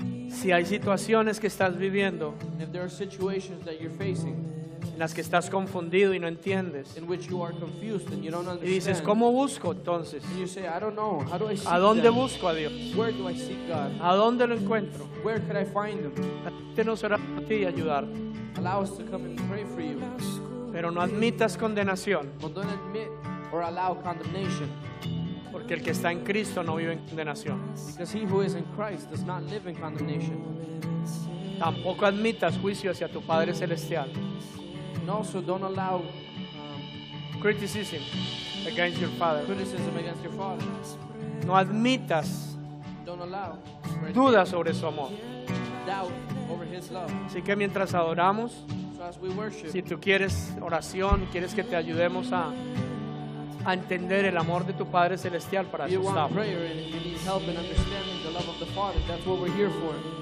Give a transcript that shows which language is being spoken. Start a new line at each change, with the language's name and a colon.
Spanish: Si hay situaciones que estás viviendo
English: And if there are situations that you're facing
Spanish: en las que estás confundido y no entiendes,
English: in which you are confused and you don't
Spanish: y dices,
English: understand,
Spanish: ¿cómo busco entonces?
English: and you say, I don't know, how do I seek
Spanish: ¿A dónde
English: them?
Spanish: busco a Dios?
English: Where do I seek God?
Spanish: ¿A dónde lo encuentro?
English: Where could I find Him?
Spanish: Permítenos orar por ti y ayudar,
English: Allow us to come and pray for you.
Spanish: pero no admitas condenación,
English: But don't admit or allow condemnation,
Spanish: porque el que está en Cristo no vive en condenación.
English: because he who is in Christ does not live in condemnation.
Spanish: Tampoco admitas juicio hacia tu Padre Celestial.
English: And also don't allow Criticism against your Father. criticism against your Father.
Spanish: No admitas
English: Don't allow
Spanish: dudas sobre su amor.
English: doubt over His love.
Spanish: Así que mientras adoramos,
English: So as we worship,
Spanish: si tú quieres oración, quieres que te ayudemos a entender el amor de tu Padre Celestial, para
English: if you
Spanish: eso
English: want
Spanish: estamos.
English: prayer and if you need help in understanding the love of the Father, that's what we're here for.